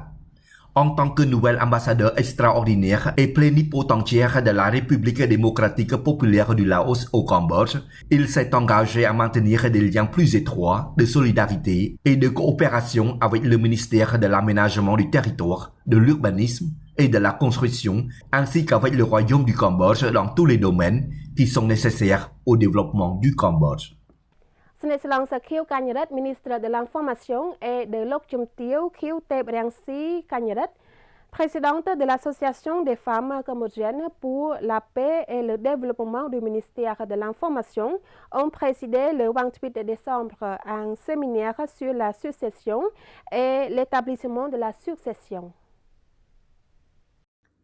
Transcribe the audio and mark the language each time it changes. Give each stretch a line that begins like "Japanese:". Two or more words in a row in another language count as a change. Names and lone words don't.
French: En tant que nouvel ambassadeur extraordinaire et plénipotentiaire de la République démocratique populaire du Laos au Cambodge, il s'est engagé à maintenir des liens plus étroits de solidarité et de coopération avec le ministère de l'aménagement du territoire, de l'urbanisme et de la construction, ainsi qu'avec le Royaume du Cambodge dans tous les domaines qui sont nécessaires au développement du Cambodge. ស្នេហ៍ស្លងសាខៀវកញ្ញរិទ្ធ ministre de l'information et de លោកជំទាវ ខៀវទេពរាំងស៊ីកញ្ញរិទ្ធ présidente de l'association des femmes cambodgiennes pour la paix et le développement du ministère de l'information ont présidé le 28 décembre un séminaire sur la succession et l'établissement de la succession.